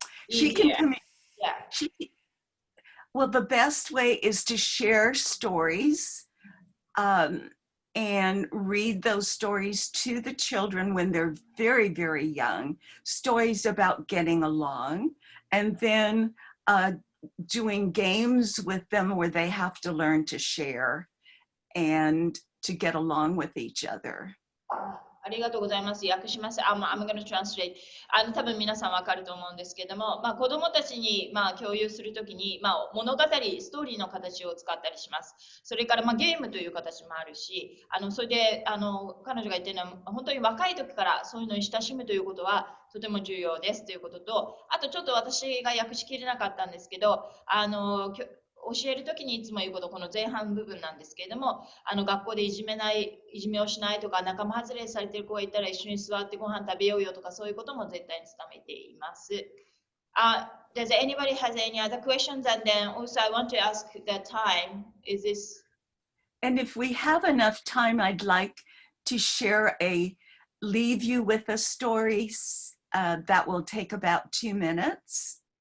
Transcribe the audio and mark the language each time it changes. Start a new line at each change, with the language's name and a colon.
English: She can well, the best way is to share stories and read those stories to the children when they're very, very young, stories about getting along, and then doing games with them where they have to learn to share and to get along with each other.
Japanese: ありがとうございます。訳します。
English: I'm going to translate.
Japanese: 多分皆さんわかると思うんですけども、子供たちに共有するときに、物語、ストーリーの形を使ったりします。それからゲームという形もあるし、それで彼女が言ってるのは、本当に若い時からそういうのに親しむということはとても重要ですということと、あとちょっと私が訳しきれなかったんですけど、教えるときにいつも言うこと、この前半部分なんですけれども、学校でいじめをしないとか、仲間外れされている子がいたら一緒に座ってご飯食べようよとか、そういうことも絶対に伝めています。
English: Does anybody has any other questions? And then also I want to ask the time, is this? And if we have enough time, I'd like to leave you with a story that will take about 2 minutes.